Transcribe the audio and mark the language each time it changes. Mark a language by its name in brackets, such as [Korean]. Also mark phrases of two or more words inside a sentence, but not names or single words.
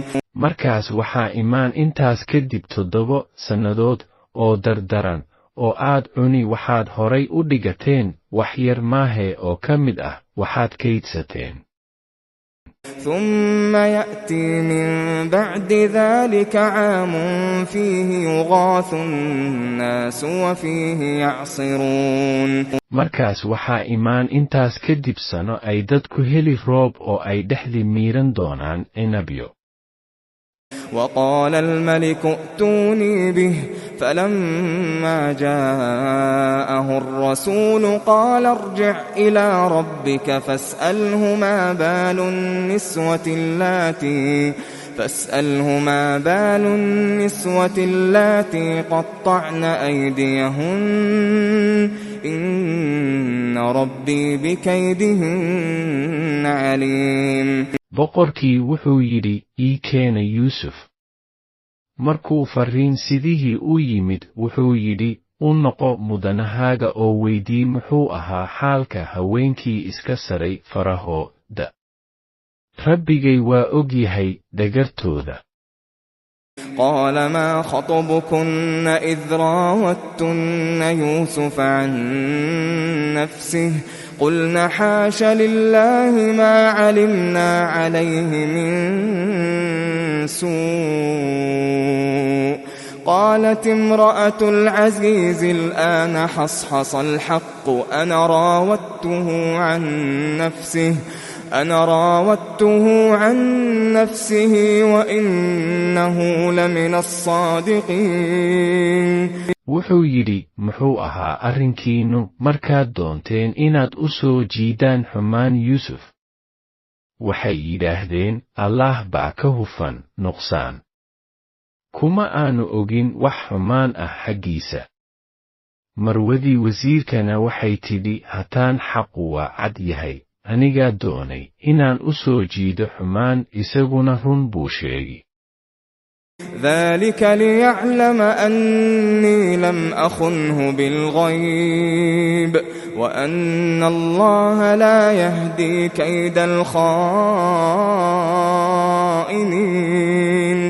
[Somali] markaas waxaa imaan intaas kadib 7 sannadood oo dardaran oo aad cuni waxaad horay u dhigateen wax yar maahe oo ka mid ah waxaad kaydsateen. [Arabic] ثم يأتي من بعد ذلك عام فيه يغاث الناس وفيه يعصرون. [Somali] markaas waxaa imaan intaas kadib sano ay dadku heli roob oo ay dhexdii miiran doonaan cinabyo. [Arabic] وقال الملك ائتوني به فلما جاءه الرسول قال ارجع إلى ربك فاسأله ما بال النسوة اللاتي قطعن أيديهن إن ربي بكيدهن عليم. [Somali] boqorkii wuxuu yidhi, ii keena Yuusuf. markuu fariin sidihii u yimid wuxuu yidhi, u noqo mudanahaaga oo weydii muxuu ahaa xaalka haweenkii iska saray farahooda. rabbigay waa og yahay dhagartooda. [Arabic] قال ما خطبكن إذ راوتن يوسف عن نفسه قلنا حاش لله ما علمنا عليه من سوء قالت امرأة العزيز الآن حصحص الحق أنا راودته عن نفسه وإنه لمن الصادقين. [Somali] wuxuu yidhi muxuu ahaa arrinkiinnu markaad doonteen inaad u soo jiidaan xumaan yuusuf? waxay yidhaahdeen allaah baa ka hufan nuqsaan, kuma aanu ogin wax xumaan ah xaggiisa. marwadii wasiirkana waxay tidhi hataan xaqu waa cad yahay, anigaa doonay inaan u soo jiido xumaan, isaguna run buu sheegi. [Arabic] ذلك ليعلم أني لم أخنه بالغيب وأن الله لا يهدي كيد الخائنين.